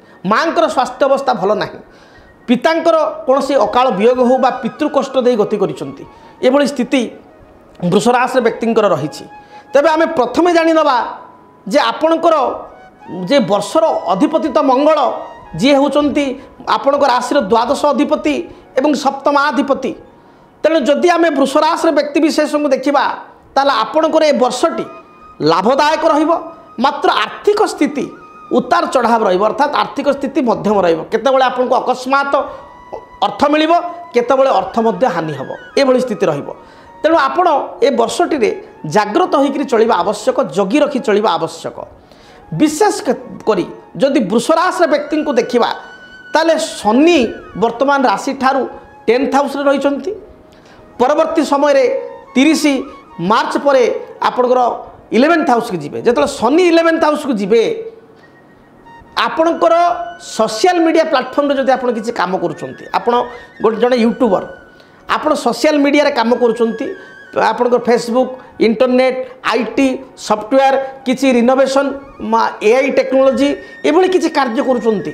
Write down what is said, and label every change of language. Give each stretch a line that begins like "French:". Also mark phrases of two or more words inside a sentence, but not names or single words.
Odia: ମାଙ୍କର ସ୍ୱାସ୍ଥ୍ୟ ଅବସ୍ଥା ଭଲ ନାହିଁ। ପିତାଙ୍କର କୋନସି ଅକାଳ ବିୟୋଗ ହୋ ବା ପିତୃ କଷ୍ଟ ଦେ ଗତି କରିସନ୍ତି। ଏଭଳି ସ୍ଥିତି ବୃଷ ରାଶି ବ୍ୟକ୍ତିଙ୍କର ରହିଛି। ତେବେ ଆମେ ପ୍ରଥମେ ଜାଣି ନବା ଯେ ଆପଣଙ୍କର ଯେ ବର୍ଷର ଅଧିପତି ତ ମଙ୍ଗଳ ଜୀ ହୋଚନ୍ତି ଆପଣଙ୍କର ରାଶି ଦ୍ୱାଦଶ ଅଧିପତି ଏବଂ ସପ୍ତମାଧିପତି। ତେଣୁ ଯଦି ଆମେ ବୃଷ ରାଶି ବ୍ୟକ୍ତି ବିଶେଷ କୋ ଦେଖିବା ତାଲା ଆପଣଙ୍କର ଏ ବର୍ଷଟି ଲାଭଦାୟକ ରହିବ। ମାତ୍ର ଆର୍ଥିକ ସ୍ଥିତି ଉତାର ଚଢ଼ାବ ରହିବ ଅର୍ଥାତ ଆର୍ଥିକ ସ୍ଥିତି ମଧ୍ୟମ ରହିବ। କେତେବେଳେ ଆପନକୋ ଅକସ୍ମାତ ଅର୍ଥ ମିଳିବ କେତେବେଳେ ଅର୍ଥ ମଧ୍ୟ ହାନି ହବ ଏଭଳି ସ୍ଥିତି ରହିବ। ତେଣୁ ଆପଣ ଏ ବର୍ଷଟି ରେ ଜାଗୃତ ହୋଇକରି ଚଳିବା ଆବଶ୍ୟକ ଜଗି ରଖି ଚଳିବା ଆବଶ୍ୟକ जगी रखी चलिबा आवश्यक। ବିଶେଷ କରି ଯଦି ବୃଷ ରାଶି ବ୍ୟକ୍ତି କୋ ଦେଖିବା ତାଲେ ଶନି ବର୍ତ୍ତମାନ ରାଶି ଠାରୁ
English: 10th house
Odia: ରେ ରହିଚନ୍ତି। ପରବର୍ତ୍ତୀ ସମୟ ରେ 30 ମାର୍ଚ୍ଚ ପରେ ଆପଣଙ୍କର
English: 11th house
Odia: କୋ ଜୀବେ। ଯେତେଲେ ଶନି
English: 11th house
Odia: କୋ ଜୀବେ ଆପଣଙ୍କର
English: social media platform
Odia: ରେ ଯଦି ଆପଣ କିଛି କାମ କରୁଚନ୍ତି ଆପଣ ଗୋଟେ ଜଣେ ୟୁଟ୍ୟୁବର ଆପଣ
English: social media
Odia: ରେ କାମ କରୁଚନ୍ତି ଆପଣଙ୍କର
English: Facebook internet IT software kichhi renovation AI technology
Odia: ଏଭଳି କିଛି କାର୍ଯ୍ୟ କରୁଚନ୍ତି।